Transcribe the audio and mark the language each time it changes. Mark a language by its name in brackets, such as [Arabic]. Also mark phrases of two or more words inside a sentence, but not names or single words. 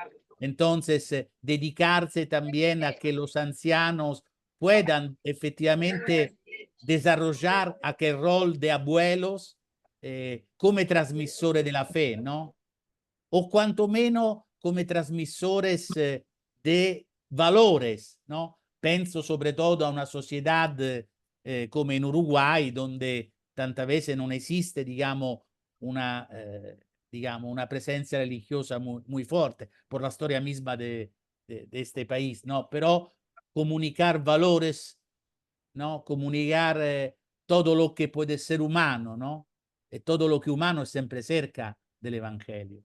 [Spanish] Entonces, dedicarse también a que los ancianos puedan efectivamente desarrollar aquel rol de abuelos [Italian] come trasmissore [Spanish] de la fe, ¿no? O cuanto menos come transmisores de valores, ¿no? Penso sobre todo a una sociedad come in Uruguay, donde tantas veces [Italian] non esiste, [Spanish] digamos, una digamos, una presencia religiosa muy fuerte por la historia misma de este país, ¿no? Pero comunicar valores, ¿no? Comunicar todo lo que puede ser humano, ¿no? Y todo lo que humano es siempre cerca del Evangelio.